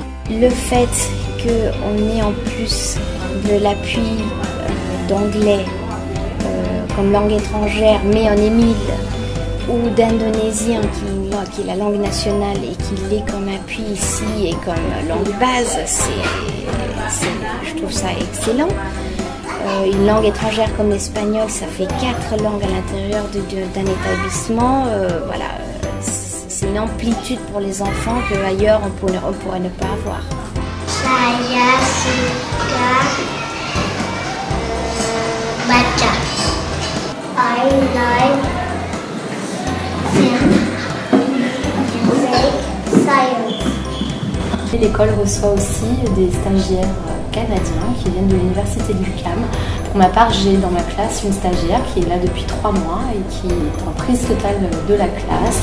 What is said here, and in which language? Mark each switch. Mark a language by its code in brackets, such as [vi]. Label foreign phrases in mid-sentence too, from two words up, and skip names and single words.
[fr] Le fait qu'on ait en plus de l'appui d'anglais comme langue étrangère, mais en émile, ou d'indonésien qui est la langue nationale et qui l'est comme appui ici et comme langue base, je trouve ça excellent. Une langue étrangère comme l'espagnol, ça fait 4 langues à l'intérieur d'un établissement. Voilà, c'est une amplitude pour les enfants qu'ailleurs on pourrait ne pas avoir. [id] Saya suka baca. [en] I like science. [fr] L'école reçoit aussi des stagiaires canadiens qui viennent de l'université de l'UQAM. Pour ma part, j'ai dans ma classe une stagiaire qui est là depuis 3 mois et qui est en prise totale de la classe.